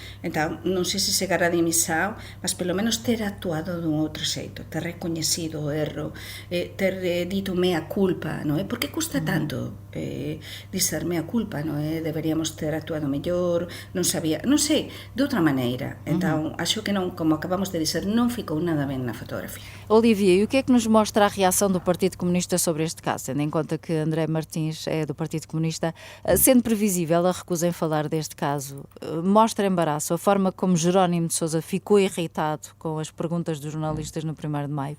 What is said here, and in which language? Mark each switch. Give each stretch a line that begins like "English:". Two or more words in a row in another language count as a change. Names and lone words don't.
Galician: Entón, non sei se chegar a dimisión, mas pelo menos ter actuado dun outro xeito, ter recoñecido o erro, ter dito mea culpa, non é? Por que custa tanto dizer mea culpa, non é? Deberíamos ter actuado mellor, non sabía, non sei, de outra maneira. Entón, acho que non, como acabamos de dizer, non ficou nada ben na fotografía.
Portuguese: Olivier, e o que é que nos mostra a reação do Partido Comunista sobre este caso, tendo em conta que André Martins é do Partido Comunista, sendo previsível a recusa em falar deste caso? Mostra embaraço a forma como Jerónimo de Sousa ficou irritado com as perguntas dos jornalistas no 1º de maio.